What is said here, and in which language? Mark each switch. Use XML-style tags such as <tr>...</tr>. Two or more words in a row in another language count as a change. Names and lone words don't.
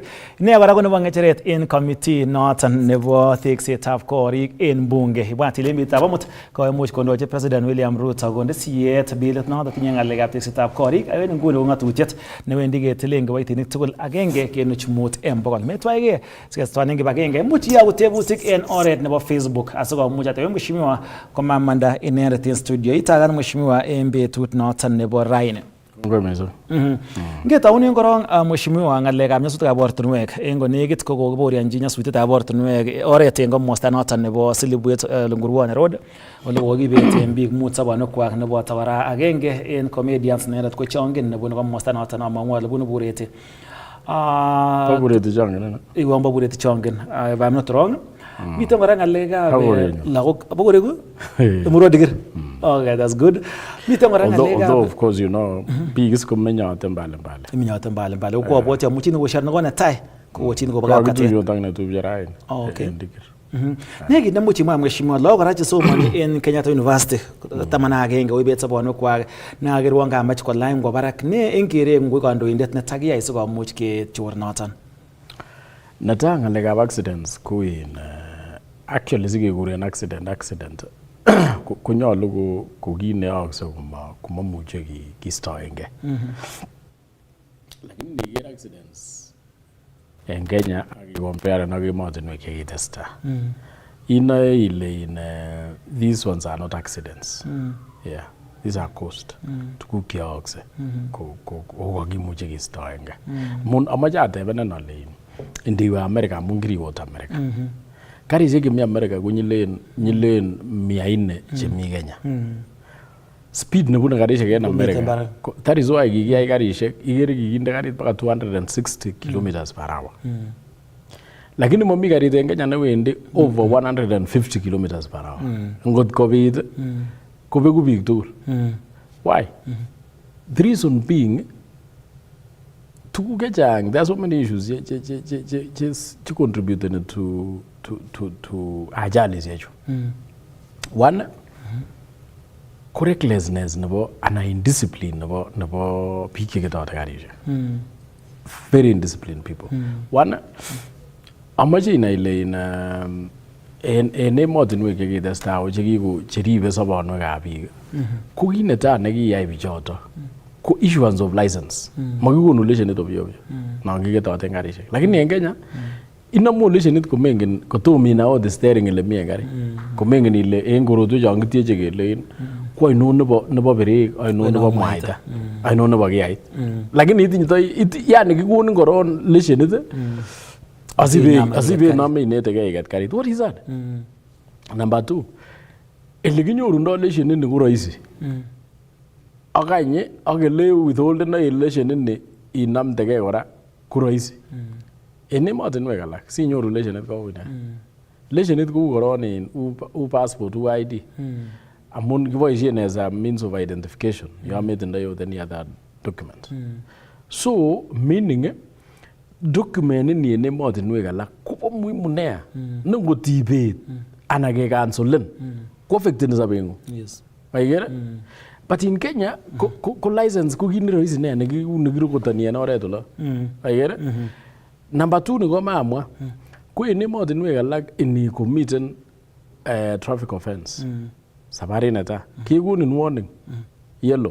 <kln>Ne kora ko nebo ngecheret en committee noton nebo teksetab korik en bunge. Ibwat ile betutab amut koimuch kondochi President William Ruto konde siyet bilit noton tinye ngalekab teksetab korik ak en nguni ko ngatutiet newendi ketilen kiboitinik tugul agenge kenuch mut en bogol. Metwaige sikestwanen kibagenge much iyoku tebutik en oret nebo Facebook asikomuch ateben mheshimiwa komamanda inendet en studio. Itagan mheshimiwa en betut noton nebo raini. Ngomezo. Ngetaunen korong mheshimiwa ngalekab nyasutikab ortinwek en konekit ko kokiborionji nyasutietab ortinwek oret en komosta noton nebo Silibwet Lunguruone Road ole kokibeten biik mut sobonwekwak nebo kora agenge en comedians nenet ko chongin nebo komosta noton amang'u ale bunu Bureti. Bureti chongin. Iwan Bureti chongin.</kln> <en>If I'm not wrong.</en> <kln>Miten kora ngalekab lagok abokoregu Emurua Dikir.</kln> <en>Okay, that's good.</en> <kln>Miten kora ngalekab</kln> <en>although of course you know biik is</en> <kln>komenyote mbali. Menyote mbali. Ko abwoti amuchini koshar ne kone tai ko wochin ko baka kate. Ko tang ne tubje rain.</kln> <en>Okay.</en> <kln>Negi nemuchi mwa mheshimiwa lagok kora chesomani en Kenyatta University 11 oibet sobonwekwak nagerwon kamach kolany kwa barak ne en kerem ko kandoindet ne takiyai sikomuch kechor noton. Nata ngalekab accidents ko in actually sikekuren accident konyolu ko kit neyookse komamuche kistoenge. Lakini niker accidents en Kenya akicompare ak emotinwek chekitesta inoe ile</kln> <en>these ones are not accidents. Yeah, these are caused.</en> <kln>Tuguk cheyookse ko kakimuche kistoenge. Mun amache atebenen ale indiwe America amun kiriwot America. Karishek chemi America ko nyilen 400 chemi Kenya. Speed nebune karishek en America.</kln> <en>That is why</en> <kln>kikiyai karishek ikere kikinde karit mpaka 260</kln> <en>kilometers per hour.</en> <kln>Lakini momi karit en Kenya newendi</kln> <en>over 150 kilometers per hour.</en> <kln>Ngot kobit kobeku biik tugul.</kln> <en>Why? The reason being</en> <kln>tuguk chechang,</kln> <en>there are so many issues che contributed to ajali zechu. One,</en> <kln>recklessness nebo ana indiscipline nebo biik cheketote karishek.</kln> <en>Very indisciplined people. One,</en> <kln>amache inai ile en emotinwek chekitestai cheribe sobonwekab biik ko kit netai nekiyai bichoto ko</kln> <en>issuance of license.</en> <kln>Makikonu leshenit ovyo non kiketoten karishek. Lakini en Kenya inamu leshenit komengen kotom inao</kln> <en>the steering</en> <kln>ile mi en gari. Komengen ile en korotwek chon kitieche kele ko ainon nebo berek, ainon nebo mwaita, ainon nebo kiyait. Lakini itinye yani kikonin koron leshenit asibe name inetegei iket karit. What is that? Number 2, ele kinyorundo leshenit ni ko rahisi. Akanye akele withholden na leshenit ni inamtegei kora ko rahisi. En emotinwek alak sinyoru leshenit ko unya. Leshenit ko koron u passport u ID. Amun kiboisien</kln> <en>as a means of identification.</en> <kln>Yon metindoi</kln> <en>with any other document. So meaning document</en> <kln>ni en emotinwek alak kobo muhimu nea. Nengotibet ana ke cancelin ko affecteni sobengu.</kln> <en>Yes.</en> <kln>Maikere?</kln> <en>But in Kenya</en> <kln>ko license ko kit rahisi nea nekirokotoni en oret olo. Maikere? Number 2 ni ko maamwa ko en emotinwek alak ini komiten</kln> <en>traffic offense.</en> <kln>Sabarit neta kekonin</kln> <en>warning yellow.</en>